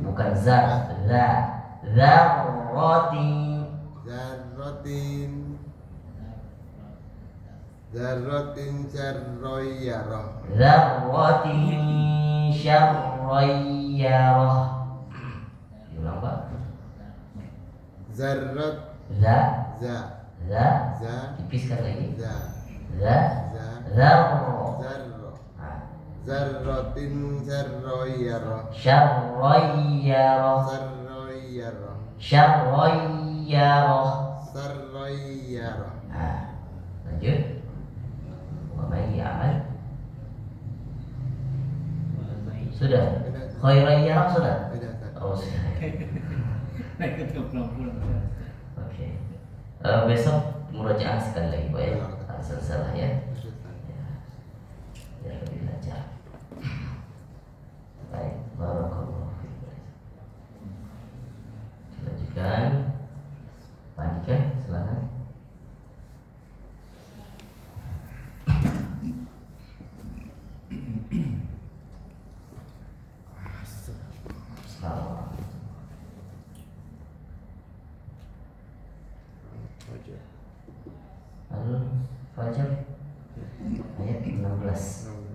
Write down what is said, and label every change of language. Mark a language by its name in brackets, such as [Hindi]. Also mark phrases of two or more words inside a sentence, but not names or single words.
[Indonesian] Bukan zar. Zarratin. [Arabic] Syarrayara. ذرة شرا. [Indonesian] Ulang Pak. [Arabic] Zarrat. Za, Za. za, Za. [Indonesian] tipiskan lagi. [Arabic] Za. Za, Za. zarro. Zarro. [Indonesian] Nah, [Arabic] ذرة شرا. syarroyyaro, Sarroyaro. syarroyyaro. Sarroyaro. [Indonesian] Nah, lanjut. [Arabic] ومن يعمل. [Indonesian] Sudah. Khairayyaro sudah. Beda Ustaz. Oh sudah. Naik ke pulang-pulang. Oke. Besok murojaah sekali lagi Pak ya. Salah ya. Ya lebih lancar. Baik, [Arabic] بارك الله فيك. [Indonesian] Lanjutkan. Pak Andika, silakan. Salam. Al-Fajr ayat 16.